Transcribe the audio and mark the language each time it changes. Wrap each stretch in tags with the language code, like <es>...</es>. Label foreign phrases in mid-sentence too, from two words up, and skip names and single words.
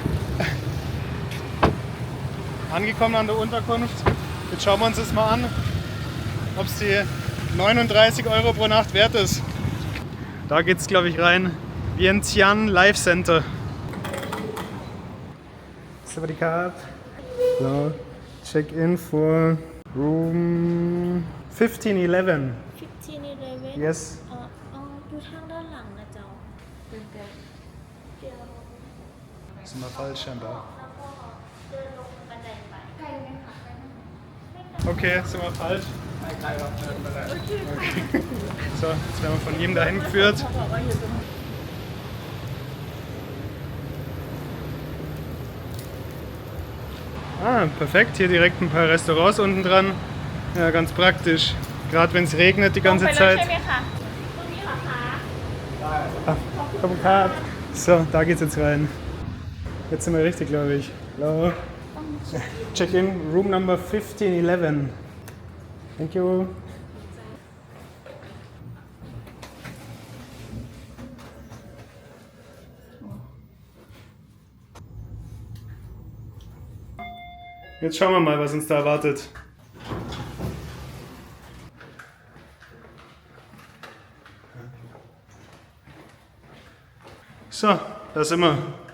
<de>Angekommen an der Unterkunft. Jetzt schauen wir uns das mal an, ob es die 39 Euro pro Nacht wert ist. Da geht es, glaube ich, rein. Vientiane Life Center. Sawadee-Kap.</de> <en>So, Check-in for Room 1511. 1511 Yes.</en> <th>อยู่ทางด้านหลังนะเจ้าเป็นแบบเดียว</th> <de>Sind wir falsch scheinbar.</de> <th>เดินลงบันไดไปไกลไหมคะ</th> <de>Okay, sind wir falsch. Okay. So, jetzt werden wir von ihm dahin geführt. Ah, perfekt. Hier direkt ein paar Restaurants unten dran. Ja, ganz praktisch. Gerade wenn es regnet die ganze</de> <th>ไปเลย</th> <de>Zeit.</de> <th>ใช่ไหมคะตรงนี้เหรอคะ</th> <de>Ah, komm, Kap. So, da geht's jetzt rein. Jetzt sind wir richtig, glaube ich.</de> <en>Hello. Check-in, Room Number 1511. Thank you.</en> <de>Jetzt schauen wir mal, was uns da erwartet. So, da sind wir.</de>